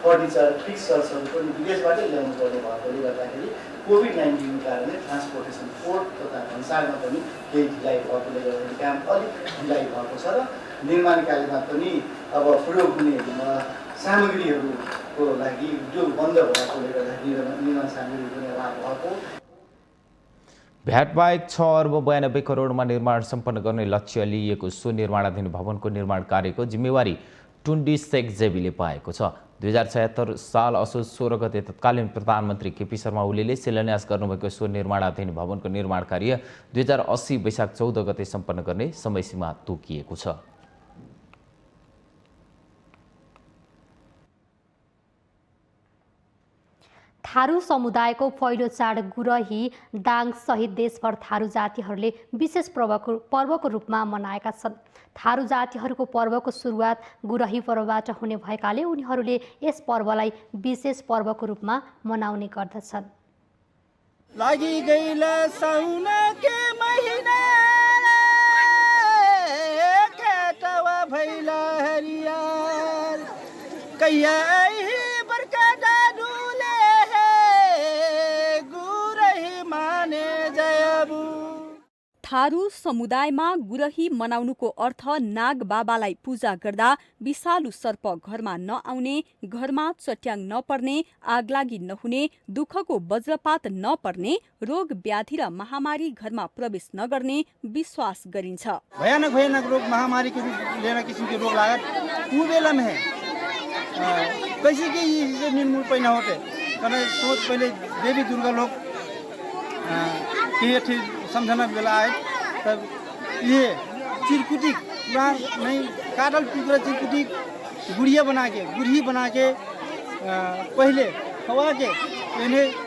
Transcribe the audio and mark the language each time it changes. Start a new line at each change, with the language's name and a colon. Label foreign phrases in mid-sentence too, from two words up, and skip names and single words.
English: furniture fixtures
Nepali: पनि विदेशबाटै ल्याउनु पर्ने भएकोले गर्दाखेरि कोभिड-19 कारणले
English: transportation port
Nepali: तथा भन्सारमा पनि केही ढिलाइ भएकोले गर्दाखेरि काम अलिक ढिलाइ भएको छ र निर्माण कार्यमा पनि अब प्रयोग हुने सामग्रीहरूको लागि उद्योग बन्द भएकोले गर्दाखेरि निर्माण सामग्री पनि अभाव भएको। भ्याट बाहेक 6 अर्ब 92 करोडमा निर्माण सम्पन्न गर्ने लक्ष्य लिएको सो निर्माणाधीन भवनको निर्माण कार्यको जिम्मेवारी टुन्डी शेख जेबीले पाएको छ। 2076 साल असोज 16 गते तत्कालीन प्रधानमन्त्री केपी शर्मा ओलीले शिलान्यास गर्नुभएको सो निर्माणाधीन भवनको निर्माण कार्य 2080 वैशाख 14 गते सम्पन्न गर्ने समयसीमा तोकिएको छ। थारू समुदायको पहिलो चाड गुरही दाङ सहित देशभर थारू जातिहरूले विशेष पर्वको रूपमा मनाएका छन्। थारू जातिहरूको पर्वको सुरुवात गुरही पर्वबाट हुने भएकाले उनीहरूले यस पर्वलाई विशेष पर्वको रूपमा मनाउने गर्दछन्।
Dangaura Tharu: लागि गइला साउन के महिना खेतवा भैला हरियार कैया बरका डाडुले गुरही माने जयबु।
Nepali: थारू समुदायमा गुरही मनाउनुको अर्थ नाग बाबालाई पूजा गर्दा विषालु सर्प घरमा नआउने, घरमा चट्याङ नपर्ने, आगलागी नहुने, दुःखको वज्रपात नपर्ने, रोग व्याधि र महामारी घरमा प्रवेश नगर्ने विश्वास गरिन्छ।
Dangaura Tharu: भयानक भयानक रोग महामारी के लेना किस्म के रोग लागत वो बेला में है कैसे कि ये निर्मूल पैना होते कारण सोच पहले देवी दुर्गा लोग के समझना बेला आए तब ये चिरकुटी पुरान नहीं काटल टुकड़ा चिरकुटी गुड़िया बना के गुरही बना के पहले खवा के इन्हें